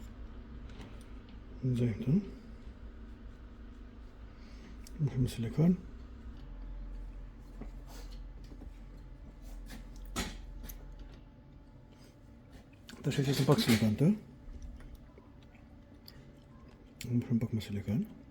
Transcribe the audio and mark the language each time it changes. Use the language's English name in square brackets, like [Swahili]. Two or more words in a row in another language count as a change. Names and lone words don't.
[Turkish] Zaten. Muhim silikon. [Dutch] Daar zit een bak silikon te. Een bak met silikon.